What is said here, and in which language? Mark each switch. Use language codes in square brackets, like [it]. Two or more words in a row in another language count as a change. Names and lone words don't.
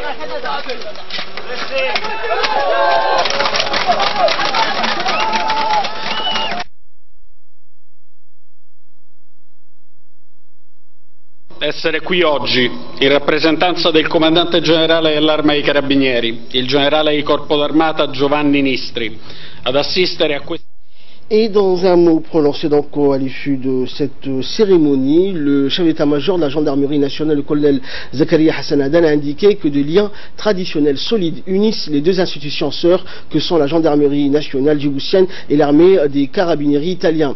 [it] Essere qui oggi in rappresentanza del comandante generale dell'Arma dei Carabinieri, il generale di Corpo d'Armata Giovanni Nistri, ad assistere a questo. [fr] Et dans un mot prononcé donc à l'issue de cette cérémonie, le chef d'état-major de la gendarmerie nationale, le colonel Zakaria Hassan Adan, a indiqué que des liens traditionnels solides unissent les deux institutions sœurs que sont la gendarmerie nationale djiboutienne et l'armée des carabinieri italiens.